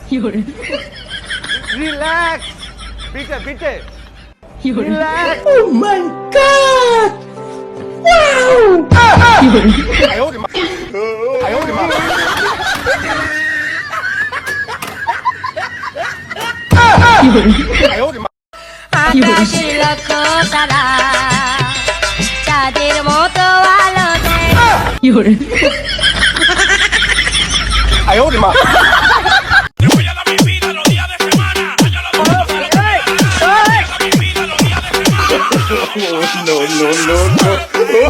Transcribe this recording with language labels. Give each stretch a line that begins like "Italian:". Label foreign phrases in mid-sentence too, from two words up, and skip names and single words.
Bangla: রিল্যাক্স পিঠে পিঠে
English: Oh my god!
Bangla: আকাশের লক্ষ তারা তাদের মতো আলো দেয়
Spanish: Te voy a dar mi vida los días de semana. Allá la vamos a dar mi vida los días de semana. no, no, no.